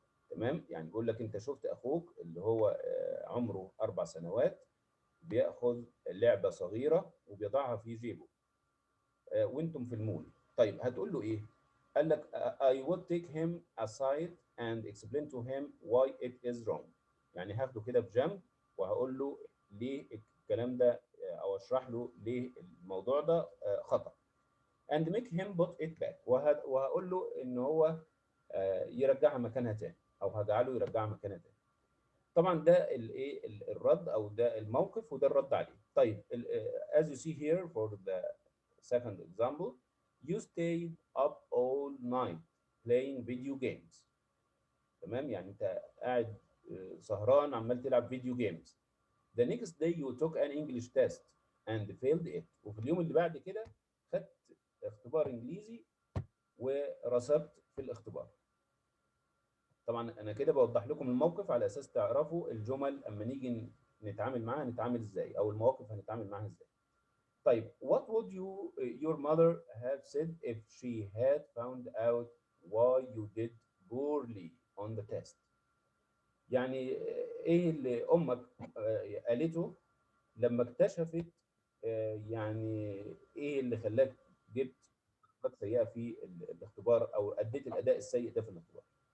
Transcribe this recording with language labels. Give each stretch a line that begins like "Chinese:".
Arabic: تمام؟ يعني بيقول لك انت شفت اخوك اللي هو عمره 4 سنوات بياخذ لعبه صغيره وبيضعها في جيبه وانتم في المول. طيب هتقول له ايه؟ قال لك
English: I would take him aside and explain to him why it is wrong.
Arabic: يعني هاخده كده في جنب وهقول له ليه الكلام ده او اشرح له ليه الموضوع ده خطأ.
English: and make him put it back.
Arabic: وهقول له ان هو يرجعها مكانها تاني او هجعله يرجعها مكانها تاني. طبعا ده الايه الرد او ده الموقف وده الرد عليه.
English: طيب as you see here for the second example, you stayed up all night playing video games.
Arabic: تمام؟ يعني انت قاعد سهران عمال تلعب فيديو جيمز.
English: The next day you took an English test and failed it.
Arabic: وفي اليوم اللي بعد كده خدت اختبار انجليزي ورسبت في الاختبار. طبعا انا كده بوضح لكم الموقف على اساس تعرفوا الجمل اما نيجي نتعامل معاها هنتعامل ازاي، او المواقف هنتعامل معاها ازاي. طيب
English: what would your mother have said if she had found out why you did poorly on the test؟
Arabic: يعني ايه اللي امك قالته لما اكتشفت يعني ايه اللي خلاك جبت درجات سيئه في الاختبار او اديت الاداء السيء ده في الاختبار؟